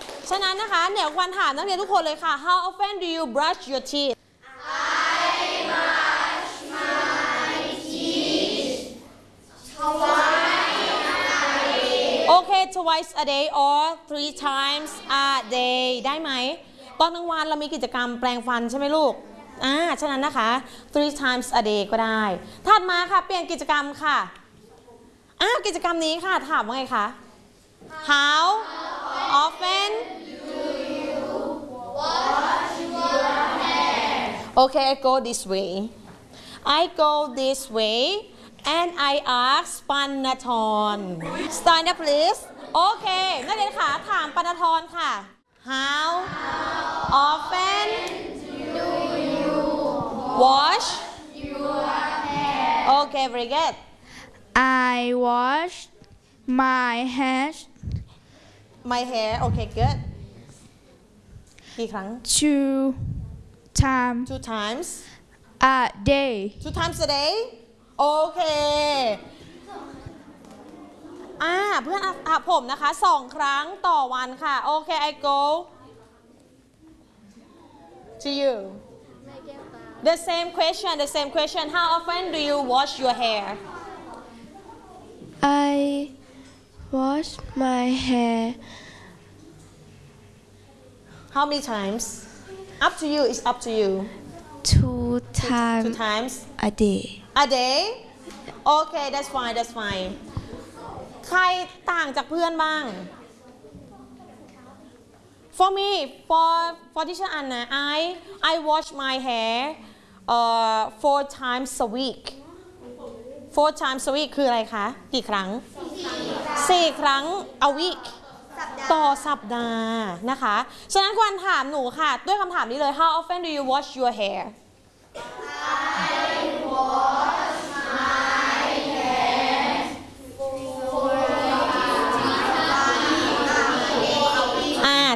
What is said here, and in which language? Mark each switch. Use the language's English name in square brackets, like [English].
[Thai] ฉะนั้นนะคะเดี๋ยววันถามนักเรียนทุกคนเลยค่ะ [English] How often do you brush your teeth? I brush my teeth twice a day. Okay, twice a day or three times a day. [Thai] ได้ไหมตอนกลางวันเรามีกิจกรรมแปรงฟันใช่ไหมลูกฉะนั้นนะคะ [English] three times a day [Thai] ก็ได้ถัดมาค่ะเปลี่ยนกิจกรรมค่ะกิจกรรมนี้ค่ะถามว่าไงคะ [English] how often do you wash your hair okay I go this way and I ask Panathon stand up please okay [Thai] นักเรียนค่ะถาม Panathon ค่ะ [English] how often do youWash your hair. Okay, very good. I wash my hair. My hair. Okay, good. Two times. A day. Two times a day. Okay. [Thai] เพื่อนอาบผมนะคะ2ครั้งต่อวันค่ะ [English] Okay, I go to you. The same question. How often do you wash your hair? I wash my hair. How many times? Up to you. It's up to you. Two times. A day. A day? Okay, that's fine. [Thai] ใครต่างจากเพื่อนบ้าง? [English] For me, for this one, I wash my hair four times a week. Four times a week [Thai] คืออะไรคะกี่ครั้ง 4 ครั้ง [English] a week [Thai] ต่อสัปดาห์นะคะฉะนั้นควรถามหนูค่ะด้วยคำถามนี้เลย [English] How often do you wash your hair? I wash my hair